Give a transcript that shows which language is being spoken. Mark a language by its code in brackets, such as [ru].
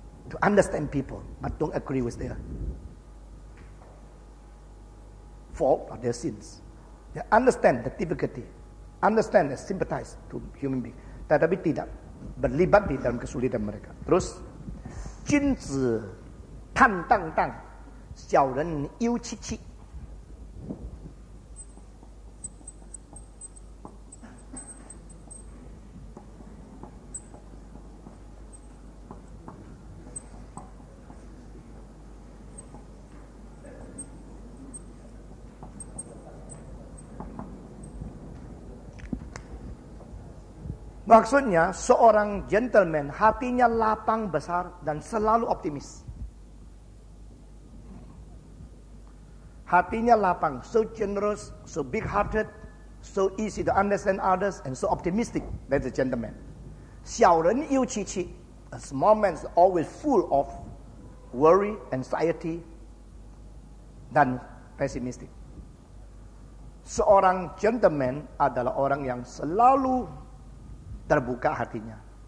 [en] To understand people, but don't agree with their fault or their sins. Ya, understand the difficulty, understand and sympathize to human being. [id] Tetapi tidak berlibat di dalam kesulitan mereka. Terus, [zh] 君子坦荡荡，小人忧戚戚。 [id] Maksudnya seorang gentleman hatinya lapang besar dan selalu optimis. Hatinya lapang, [en] so generous, so big hearted, so easy to understand others and so optimistic. That's a gentleman. [zh] 小人忧戚戚, [en] a small man is always full of worry, anxiety, dan pessimistic. [id] Seorang gentleman adalah orang yang selalu terbuka hatinya.